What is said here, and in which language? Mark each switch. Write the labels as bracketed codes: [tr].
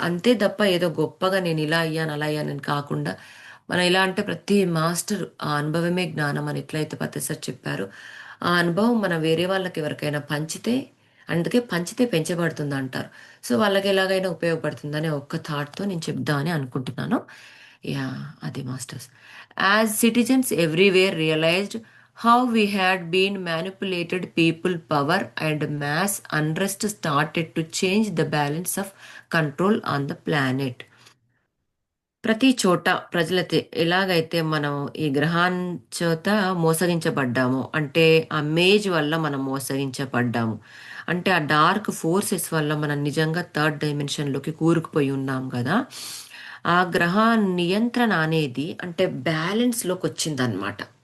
[te] అంతే తప్ప ఏదో గొప్పగా నేను ఇలా అయ్యాను అలా అయ్యానని కాకుండా మనం ఎలా అంటే ప్రతి మాస్టర్ ఆ అనుభవమే జ్ఞానం అని ఎట్లయితే పత్రి సార్ చెప్పారు, ఆ అనుభవం మనం వేరే వాళ్ళకి ఎవరికైనా పంచితే, అందుకే పంచితే పెంచబడుతుంది అంటారు. సో వాళ్ళకి ఎలాగైనా ఉపయోగపడుతుందని ఒక్క థాట్తో నేను చెప్దామని అనుకుంటున్నాను. యా, అది masters. [en] As citizens everywhere realised how we had been manipulated people, power, and mass unrest started to change the balance of control on the planet. [te] ప్రతి చోట ప్రజలైతే ఎలాగైతే మనం ఈ గ్రహాం చేత మోసగించబడ్డామో, అంటే ఆ మేజ్ వల్ల మనం మోసగించబడ్డాము, అంటే ఆ డార్క్ ఫోర్సెస్ వల్ల మనం నిజంగా థర్డ్ డైమెన్షన్లోకి కూరుకుపోయి ఉన్నాం కదా. ఆ గ్రహ నియంత్రణ అనేది అంటే బ్యాలెన్స్లోకి వచ్చిందనమాట.